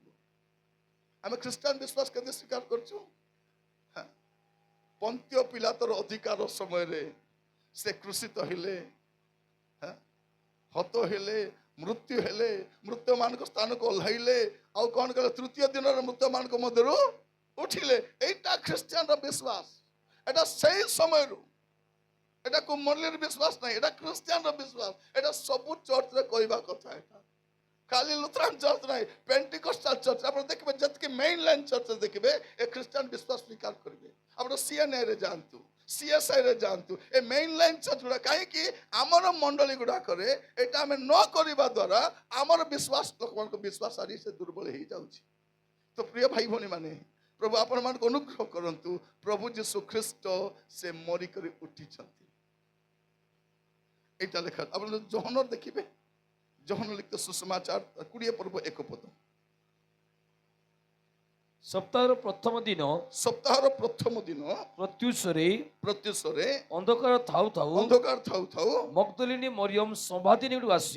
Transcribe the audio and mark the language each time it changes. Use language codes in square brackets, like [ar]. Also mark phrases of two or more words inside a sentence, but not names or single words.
[or] ଆମେ ଖ୍ରୀଷ୍ଟିଆନ ବିଶ୍ୱାସ କେମିତି ସ୍ୱୀକାର କରୁଛୁ? ପନ୍ତିୟ ପିଲାତର ଅଧିକାର ସମୟରେ ସେ କ୍ରୁଶିତ ହେଲେ, ହତ ହେଲେ, ମୃତ୍ୟୁ ହେଲେ, ମୃତ୍ୟୁମାନଙ୍କ ସ୍ଥାନକୁ ଓହ୍ଲାଇଲେ, ଆଉ କ'ଣ କଲେ? ତୃତୀୟ ଦିନରେ ମୃତ୍ୟୁମାନଙ୍କ ମଧ୍ୟରୁ ଉଠିଲେ। এইটা ଖ୍ରୀଷ୍ଟିଆନର ବିଶ୍ୱାସ। ଏଇଟା ସେଇ ସମୟରୁ, এটা କୋଉ ମଣ୍ଡଳୀର ବିଶ୍ୱାସ ନାହିଁ, এটা ଖ୍ରୀଷ୍ଟିଆନର ବିଶ୍ୱାସ। এটা ସବୁ ଚର୍ଚ୍ଚରେ କହିବା କଥା। এটা ଖାଲି ଲୁଥରାନ ଚର୍ଚ୍ଚ ନାହିଁ, ପେଣ୍ଟିକୋଷ୍ଟାଲ ଚର୍ଚ୍ଚ ଆପଣ ଦେଖିବେ, ଯେତିକି ମେନ୍ ଲାଇନ୍ ଚର୍ଚ୍ଚ ଦେଖିବେ ଏ ଖ୍ରୀଷ୍ଟିଆନ ବିଶ୍ୱାସ ସ୍ୱୀକାର କରିବେ। ଆପଣ ସିଏନ୍ଆଇରେ ଯାଆନ୍ତୁ, ସିଏସ୍ଆଇରେ ଯାଆନ୍ତୁ, ଏ ମେନ୍ ଲାଇନ୍ ଚର୍ଚ୍ଚ ଗୁଡ଼ା, କାହିଁକି ଆମର ମଣ୍ଡଳୀ ଗୁଡ଼ାକରେ ଏଇଟା ଆମେ ନ କରିବା ଦ୍ୱାରା ଆମର ବିଶ୍ୱାସ, ଲୋକମାନଙ୍କ ବିଶ୍ୱାସ ଆଜି ସେ ଦୁର୍ବଳ ହେଇଯାଉଛି। ତ ପ୍ରିୟ ଭାଇ ଭଉଣୀ ମାନେ, ପ୍ରଭୁ ଆପଣମାନଙ୍କୁ ଅନୁଗ୍ରହ କରନ୍ତୁ। ପ୍ରଭୁ ଯୀଶୁ ଖ୍ରୀଷ୍ଟ ସେ ମରିକରି ଉଠିଛନ୍ତି। ଏଇଟା ଲେଖା ଆପଣ ଯୋହନର ଦେଖିବେ, ଯୋହନ ଲିଖିତ ସୁସମାଚାର 20 ପର୍ବ 1 ପଦ। ସପ୍ତାହର ପ୍ରଥମ ଦିନ ସପ୍ତାହର ପ୍ରଥମ ଦିନ ପ୍ରତ୍ୟୁଷରେ ଅନ୍ଧକାର ଥାଉ ଥାଉ ଅନ୍ଧକାର ଥାଉ ଥାଉ ମଗ୍ଦଲିନୀ ମରିୟମ ସମାଧି ନିକଟକୁ ଆସି